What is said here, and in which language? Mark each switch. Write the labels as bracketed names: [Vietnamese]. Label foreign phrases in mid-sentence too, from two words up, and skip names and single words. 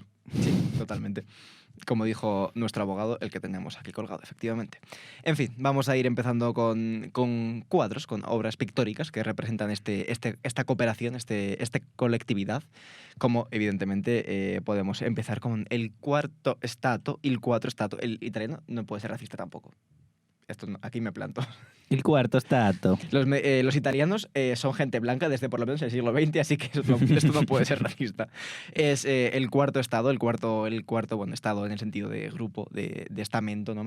[Spanish] Sí, totalmente. Como dijo nuestro abogado, el que tenemos aquí colgado, efectivamente. En fin, vamos a ir empezando con cuadros, con obras pictóricas que representan esta cooperación, esta colectividad. Como, evidentemente, podemos empezar con el [Italian] quarto stato, il quattro stato. [Spanish] El italiano no puede ser racista tampoco. Aquí me planto. El cuarto stato. Los italianos son gente blanca desde por lo menos el siglo XX, así que esto no puede ser racista. Es el cuarto estado, el cuarto estado en el sentido de grupo, de estamento, ¿no?